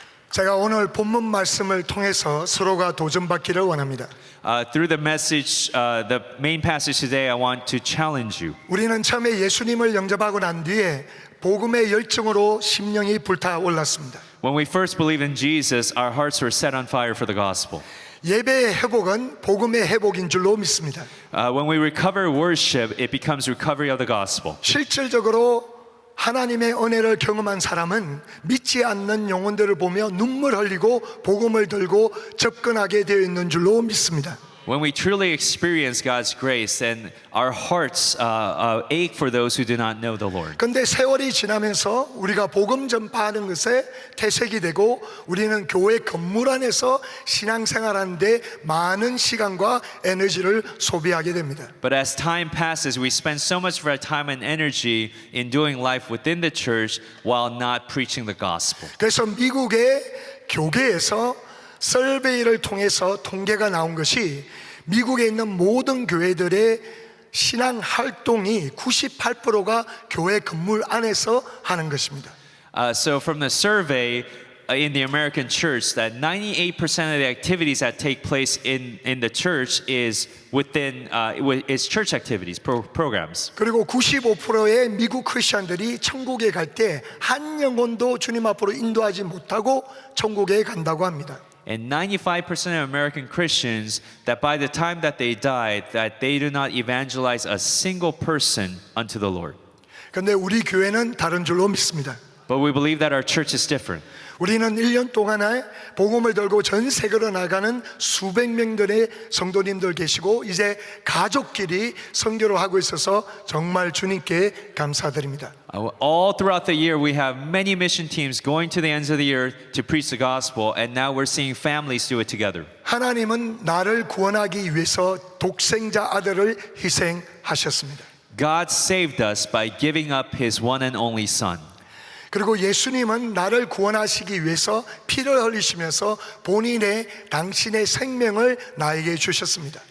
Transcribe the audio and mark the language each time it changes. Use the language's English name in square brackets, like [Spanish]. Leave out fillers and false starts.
[Korean] 제가 오늘 본문 말씀을 통해서 서로가 도전받기를 원합니다. [English] Through the message, the main passage today, I want to challenge you. [Korean] 우리는 처음에 예수님을 영접하고 난 뒤에 복음의 열정으로 심령이 불타올랐습니다. [English] When we first believed in Jesus, our hearts were set on fire for the gospel. [Korean] 예배의 회복은 복음의 회복인 줄로 믿습니다. [English] When we recover worship, it becomes recovery of the gospel. [Korean] 실질적으로 하나님의 은혜를 경험한 사람은 믿지 않는 영혼들을 보며 눈물 흘리고 복음을 들고 접근하게 되어 있는 줄로 믿습니다. [English] When we truly experience God's grace, then our hearts ache for those who do not know the Lord. [Korean] 근데 세월이 지나면서 우리가 복음 전파하는 것에 퇴색이 되고 우리는 교회 건물 안에서 신앙생활하는데 많은 시간과 에너지를 소비하게 됩니다. [English] But as time passes, we spend so much of our time and energy in doing life within the church while not preaching the gospel. [Korean] 그래서 미국의 교계에서 설베이를 통해서 통계가 나온 것이 미국에 있는 모든 교회들의 신앙 활동이 98%가 교회 건물 안에서 하는 것입니다. [English] So from the survey in the American church, that 98% of the activities that take place in the church is within is church activities, programs. [Korean] 그리고 95%의 미국 크리스천들이 천국에 갈 때 한 영혼도 주님 앞으로 인도하지 못하고 천국에 간다고 합니다. [English] And 95% of American Christians, that by the time that they died, that they do not evangelize a single person unto the Lord. [Korean] 그런데 우리 교회는 다른 줄로 믿습니다. [English] But we believe that our church is different. [Korean] 우리는 1년 동안에 복음을 들고 전 세계로 나가는 수백 명들의 성도님들 계시고 이제 가족끼리 선교를 하고 있어서 정말 주님께 감사드립니다. [English] All throughout the year, we have many mission teams going to the ends of the earth to preach the gospel, and now we're seeing families do it together. [Korean] 하나님은 나를 구원하기 위해서 독생자 아들을 희생하셨습니다. [English] God saved us by giving up His one and only Son. [Korean] 그리고 예수님은 나를 구원하시기 위해서 피를 흘리시면서 본인의 당신의 생명을 나에게 주셨습니다.